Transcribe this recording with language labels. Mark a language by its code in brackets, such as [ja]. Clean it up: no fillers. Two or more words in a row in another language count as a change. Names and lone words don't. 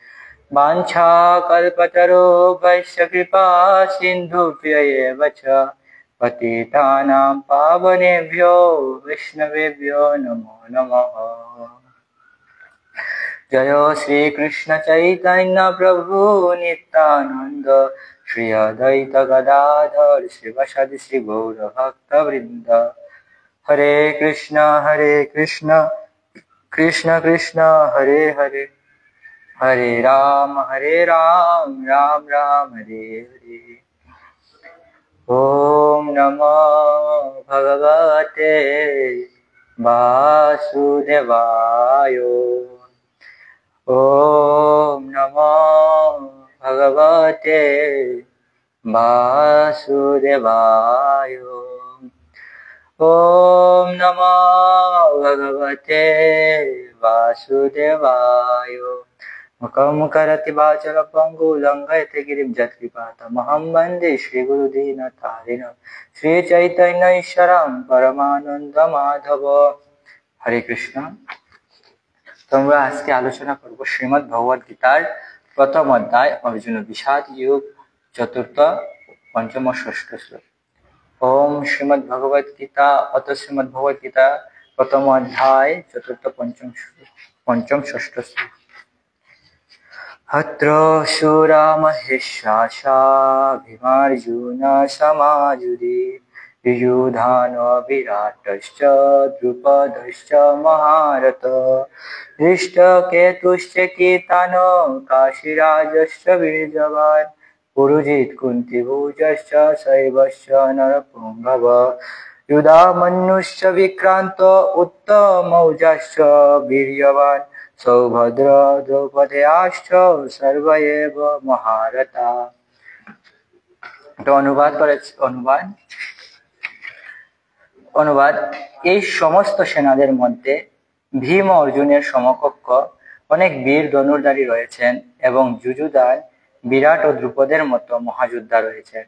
[sa] वाञ्छाकल्पतरुभ्यश्च कृपा सिन्धुभ्यैव च पतितानां पावनेभ्यो वैष्णवेभ्यो नमो नमः। जय श्री कृष्ण चैतन्य प्रभु नित्यानंद श्री अद्वैत गदाधर शिवसदि श्री गौर भक्तवृंद। हरे कृष्ण कृष्ण कृष्ण हरे हरे, हरे राम राम राम हरे हरे। ओम नमो भगवते वासुदेवाय। ओम नमो भगवते वासुदेवाय। ओम नमो भगवते वासुदेवाय। मुखं करोति वाचालं पङ्गुं लङ्घयते गिरिं यत्कृपातमहं वन्दे श्रीगुरुदीनतारिणं श्रीचैतन्य ईश्वरं परमानन्दमाधव। हरे कृष्ण। [bn] তোমরা আজকে আলোচনা করব শ্রীমদ্ ভগবত গীতার প্রথম অধ্যায় অর্জুন বিষাদ যোগ চতুর্থ, পঞ্চম ও ষষ্ঠ শ্লোক। ওম শ্রীমদ্ ভগবত গীতা অত শ্রীমদ্ ভগবত গীতা প্রথম অধ্যায় চতুর্থ, পঞ্চম ষষ্ঠ শ্লোক। [sa] अत्र शूरा महेशासा भीमार्जुन समायुधि युयुधान विराटश्च द्रुपदश्च महारथ धृष्टकेतुश्च कीर्तनो काशीराजश्च वीर्यवान् पुरुजित् कुन्तीभुजश्च शैवश्च नरपुङ्गव युधामन्युश्च विक्रान्त उत्तमौजाश्च वीर्यवान् सौभद्र द्रौपदेयाश्च सर्व एव महारथा। [bn] অনুবাদ এই সমস্ত সেনাদের মধ্যে ভীম ও অর্জুনের সমকক্ষ অনেক বীর ধনুর্ধারী রয়েছেন এবং যুযুধান, বিরাট ও দ্রুপদের মতো মহাযোদ্ধা রয়েছেন।